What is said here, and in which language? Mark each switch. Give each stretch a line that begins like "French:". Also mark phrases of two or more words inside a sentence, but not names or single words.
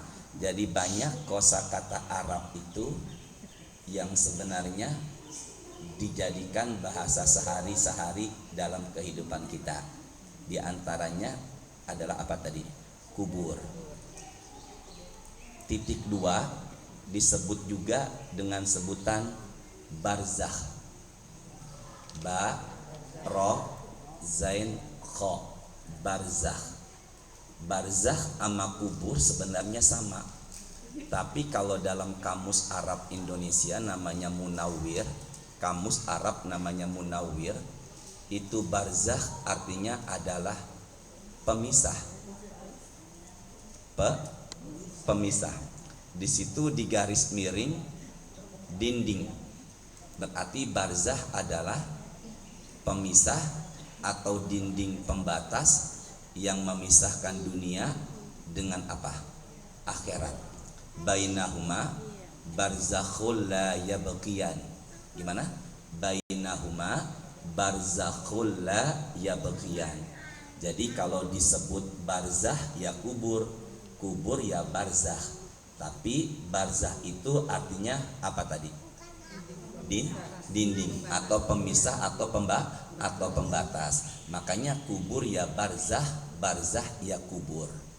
Indonesian: Jadi banyak kosakata Arab itu yang sebenarnya dijadikan bahasa sehari-hari dalam kehidupan kita. Di antaranya adalah apa tadi? Kubur. Titik 2 disebut juga dengan sebutan barzakh. Ba, ro, zain, kho. Barzakh. Barzakh sama kubur sebenarnya sama. Tapi kalau dalam kamus Arab Indonesia namanya Munawwir, kamus Arab namanya Munawwir, itu barzakh artinya adalah pemisah. Pemisah. Di situ di garis miring dinding. Berarti barzakh adalah pemisah atau dinding pembatas yang memisahkan dunia dengan apa? Akhirat.
Arabic: بينهما برزخ لا يبغيان.
Indonesian: Gimana?
Arabic: بينهما برزخ لا يبغيان.
Indonesian: Jadi kalau disebut barzakh ya kubur, kubur ya barzakh. Tapi barzakh itu artinya apa tadi? Dinding atau pemisah atau pembatas. Makanya kubur ya barzakh, barzakh ya kubur.